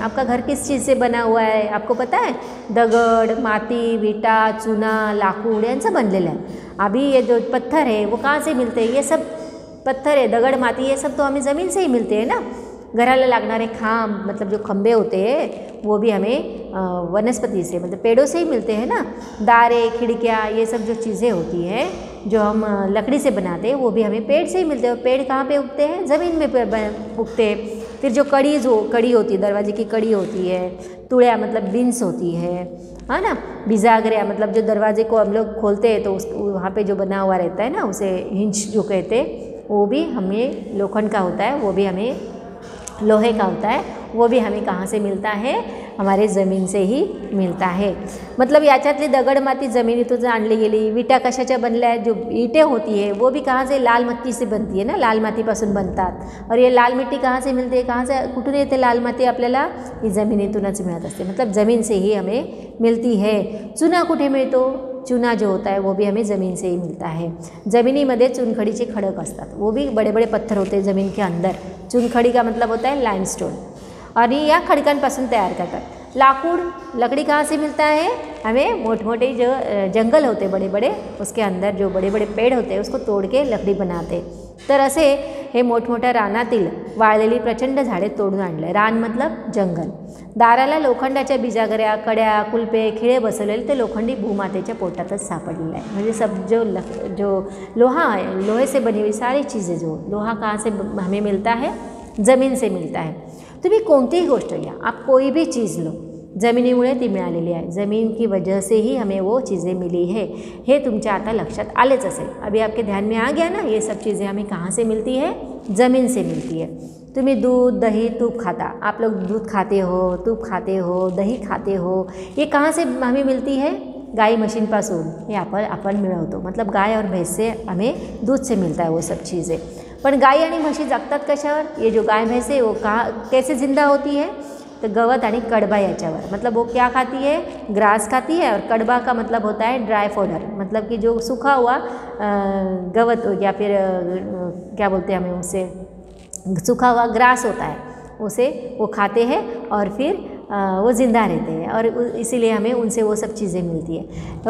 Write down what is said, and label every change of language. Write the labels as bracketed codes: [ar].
[hi] आपका घर किस चीज़ से बना हुआ है आपको पता है? [mr] दगड़, माटी, विटा, चूना, लाकूड यांचं बनलेलं आहे। [hi] अभी ये जो पत्थर है वो कहाँ से मिलते हैं? ये सब पत्थर है, दगड़, माटी, ये सब तो हमें ज़मीन से ही मिलते हैं ना। [mr] घराला लागणारे खांब [hi] मतलब जो खंबे होते हैं वो भी हमें वनस्पति से मतलब पेड़ों से ही मिलते हैं ना। दारे, खिड़कियाँ, ये सब जो चीज़ें होती हैं जो हम लकड़ी से बनाते हैं वो भी हमें पेड़ से ही मिलते हैं। पेड़ कहाँ पे उगते हैं? ज़मीन में उगते हैं। फिर जो कड़ी होती है, दरवाजे की कड़ी होती है, तुड़िया मतलब बिन्स होती है ना। बिजागरिया मतलब जो दरवाजे को हम लोग खोलते हैं तो उस वहाँ पे जो बना हुआ रहता है ना उसे हिंच जो कहते हैं, वो भी हमें लोखंड का होता है, वो भी हमें लोहे का होता है, वो भी हमें कहाँ से मिलता है? हमारे ज़मीन से ही मिलता है। [mr] मतलब याच्यातली दगड माती जमिनीतून आणली गेली। विटा कशाच्या बनल्या आहेत? [hi] जो ईंटें होती है वो भी कहाँ से? लाल मिट्टी से बनती है ना, [mr] लाल मातीपासून बनतात। [hi] और ये लाल मिट्टी कहाँ से मिलते है? [mr] कहाँ से कुठून येते लाल माती आपल्याला? ही जमिनीतूनच मिळत असते, [hi] मतलब ज़मीन से ही हमें मिलती है। [mr] चुना कुठे मिळतो? [hi] चूना जो होता है वो भी हमें ज़मीन से ही मिलता है। [mr] ज़मीनीमध्ये चुनखडीचे खडक असतात, [hi] वो भी बड़े बड़े पत्थर होते हैं ज़मीन के अंदर। चुनखडी का मतलब होता है लाइमस्टोन, और [mr] या खड़कांपासून तैयार करतात। [hi] लाकूड, लकड़ी कहाँ से मिलता है? हमें मोटे जो जंगल होते बड़े बड़े, उसके अंदर जो बड़े बड़े पेड़ होते हैं उसको तोड़ के लकड़ी बनाते। [mr] तर असे हे मोठमोठ्या रानातील वाळलेली प्रचंड झाडे तोडून आणले। रान मतलब जंगल। दाराला लोखंडाच्या बिजागऱ्या, कड्या, कुलपे, खिळे बसवलेले ते लोखंडी भूमातेच्या पोटातच सापडलेलं आहे। [hi] म्हणजे सब जो लोहा है, लोहे से बनी हुई सारी चीज़ें, जो लोहा कहाँ से हमें मिलता है? ज़मीन से मिलता है। [mr] तुम्ही कोणतीही गोष्ट घ्या, [hi] आप कोई भी चीज़ लो, [mr] ज़मिनीमुळे ती मिळालेली आहे। [hi] ज़मीन की वजह से ही हमें वो चीज़ें मिली है, [mr] हे तुमच्या आता लक्षात आलेच असेल। [hi] अभी आपके ध्यान में आ गया ना, ये सब चीज़ें हमें कहाँ से मिलती है? ज़मीन से मिलती है। [mr] तुम्ही दूध, दही, तूप खाता, [hi] आप लोग दूध खाते हो, तूप खाते हो, दही खाते हो, ये कहाँ से हमें मिलती है? [mr] गाय म्हशींपासून ये आपण मिळवतो, [hi] मतलब गाय और भैंस से हमें दूध से मिलता है वो सब चीज़ें। [mr] पण गाय आणि म्हशी जगतात कशावर? [hi] ये जो गाय भैंस है वो कैसे ज़िंदा होती है? [mr] तो गवत आणि कडबा याच्यावर, [hi] मतलब वो क्या खाती है? ग्रास खाती है। और कडबा का मतलब होता है ड्राई फोडर, मतलब कि जो सूखा हुआ गवत या फिर क्या बोलते हैं हमें उसे, सूखा हुआ ग्रास होता है, उसे वो खाते हैं और फिर वो ज़िंदा रहते हैं, और इसीलिए हमें उनसे वो सब चीज़ें मिलती है।